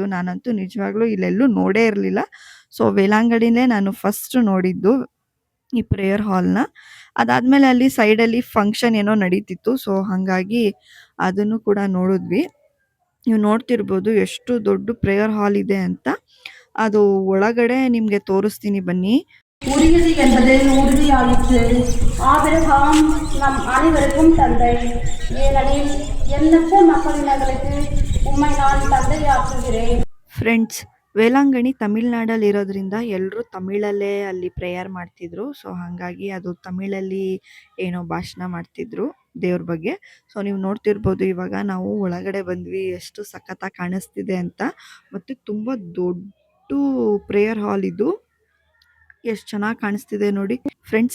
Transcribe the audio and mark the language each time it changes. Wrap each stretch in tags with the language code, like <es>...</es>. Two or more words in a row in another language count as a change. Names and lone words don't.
<kn>ನಾನಂತೂ ನಿಜವಾಗ್ಲೂ ಇಲ್ಲೆಲ್ಲೂ ನೋಡೇ ಇರಲಿಲ್ಲ. ಸೊ ವೇಲಾಂಗಣಿಲೇ ನಾನು ಫಸ್ಟ್ ನೋಡಿದ್ದು ಈ</kn> <en>prayer hall.</en> <kn>ಅದಾದಮೇಲೆ ಅಲ್ಲಿ ಸೈಡಲ್ಲಿ ಫಂಕ್ಷನ್ ಏನೋ ನಡೀತಿತ್ತು. ಸೊ ಹಾಗಾಗಿ ಅದನ್ನು ಕೂಡ ನೋಡಿದ್ವಿ. ನೀವು ನೋಡ್ತಿರ್ಬೋದು ಎಷ್ಟು ದೊಡ್ಡ</kn> <en>prayer hall</en> <kn>ಇದೆ ಅಂತ. ಅದು ಒಳಗಡೆ ನಿಮಗೆ ತೋರಿಸ್ತೀನಿ ಬನ್ನಿ.</kn> <ta>உரியது என்பது உறுதியாயிற்று. ஆபிரகாம் நம் அனைவருக்கும் தந்தை. ஏனெனில் எண்ணற்ற மக்களினங்களுக்கு உம்மை நான் தந்தையாக்குகிறேன்.</ta> <kn>ಫ್ರೆಂಡ್ಸ್, ವೇಲಾಂಗಣಿ ತಮಿಳ್ನಾಡಲ್ಲಿ ಇರೋದ್ರಿಂದ ಎಲ್ಲರೂ ತಮಿಳಲ್ಲೇ ಅಲ್ಲಿ ಪ್ರೇಯರ್ ಮಾಡ್ತಿದ್ರು. ಸೊ ಹಾಗಾಗಿ ಅದು ತಮಿಳಲ್ಲಿ ಏನೋ ಭಾಷಣ ಮಾಡ್ತಿದ್ರು ದೇವ್ರ ಬಗ್ಗೆ. ಸೊ ನೀವು ನೋಡ್ತಿರ್ಬೋದು ಇವಾಗ ನಾವು ಒಳಗಡೆ ಬಂದ್ವಿ, ಎಷ್ಟು ಸಖತ್ತಾಗಿ ಕಾಣಿಸ್ತಿದೆ ಅಂತ. ಮತ್ತು ತುಂಬ ದೊಡ್ಡ</kn> <en>prayer hall</en> <kn>ಇದು, ಎಷ್ಟು ಚೆನ್ನಾಗಿ ಕಾಣಿಸ್ತಿದೆ ನೋಡಿ ಫ್ರೆಂಡ್ಸ್.</kn>